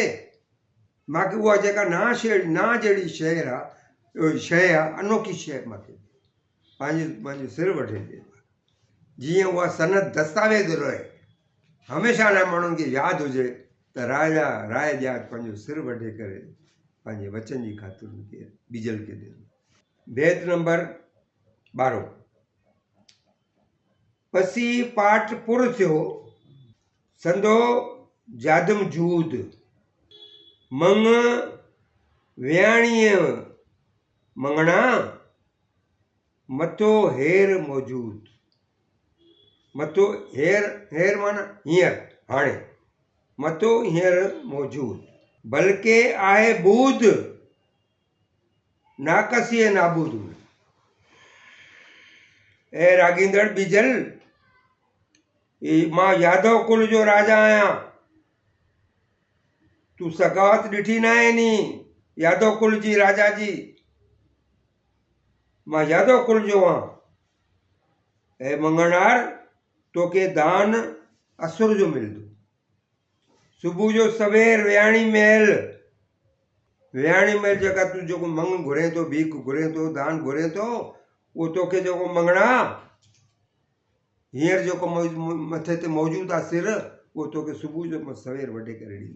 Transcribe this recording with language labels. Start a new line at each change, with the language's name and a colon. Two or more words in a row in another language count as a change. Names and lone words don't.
Sindhi: मूंखे उहा जेका ना जहिड़ी शइ आहे, अनोखी शइ मूंखे पंहिंजो सिर वठे ॾे, जीअं उहा सनद दस्तावेज़ रहे, हमेशह लाइ माण्हुनि खे यादि हुजे त राय ॾियाच पंहिंजो सिर वढे करे पंहिंजे वचन जी ख़ातिर बीजल खे ॾिनो। बैत नंबर 12। पसी पाठ पुर थियो, संदो जादम जूद, मंग वियाणीअ मंगणा मथो हेर मौजूद। मथो हेर, हेर माना हींअर, हाणे मथो हींअर मौजूद। बल्कि आहे बूद नाकसीअ नाबूद में। ए रागींदड़ बीजल, मां यादव कुल जो राजा आहियां। तूं सगावत ॾिठी न आहे नी यादव कुल जी, राजा जी। मां यादव कुल जो आहियां। ऐं मंगणहार, तोखे दान असुर जो मिलंदो। सुबुह जो सवेर वियाणी महल, वियाणी महल जेका तूं जेको मंग घुरे थो, भीख घुरे थो, दान घुरे थो, उहो तोखे जेको मंगणा हींअर जेको मथे ते मौजूदु आहे सिर, उहो तोखे सुबुह जो मां सवेर वढे करे ॾींदो।